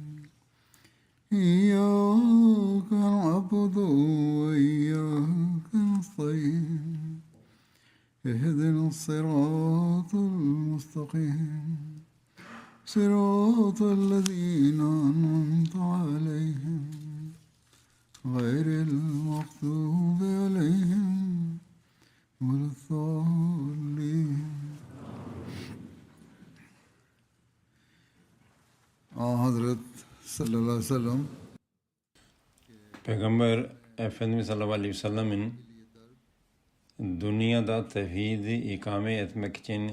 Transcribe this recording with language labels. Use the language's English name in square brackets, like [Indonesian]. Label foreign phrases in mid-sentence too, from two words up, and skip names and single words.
[Arabic] إياك نعبد وإياك نستعين اهدنا الصراط المستقيم صراط الذين أنعمت عليهم غير المغضوب عليهم ولا الضالين. [Turkish] Hazret [Arabic] صلى الله عليه وسلم [Turkish] Peygamber Efendimiz [Arabic] صلى الله عليه وسلم [Turkish] dünyada tevhidi ikame etmek için